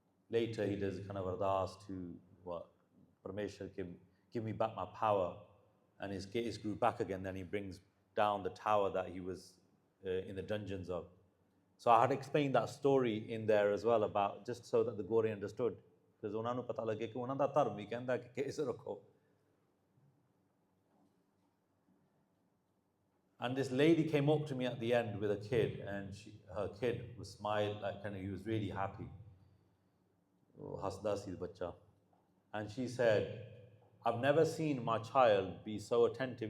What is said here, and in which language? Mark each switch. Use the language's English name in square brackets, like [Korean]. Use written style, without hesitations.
[English] Later, he does kind of ardas to Parmeshwar, give me back my power. And his case grew back again. Then he brings down the tower that he was in the dungeons of. So I had explained that story in there as well, about just so that the Gori understood. [Punjabi] Because ਉਹਨਾਂ ਨੂੰ ਪਤਾ ਲੱਗੇ ਕਿ ਉਹਨਾਂ ਦਾ ਧਰਮ ਹੀ ਕਹਿੰਦਾ ਕਿ case ਰੱਖੋ. [English] And this lady came up to me at the end with a kid, and her kid was smiling, like kind of, he was really happy. [Punjabi] Hasda si bacha. [English] And she said, I've never seen my child be so attentive.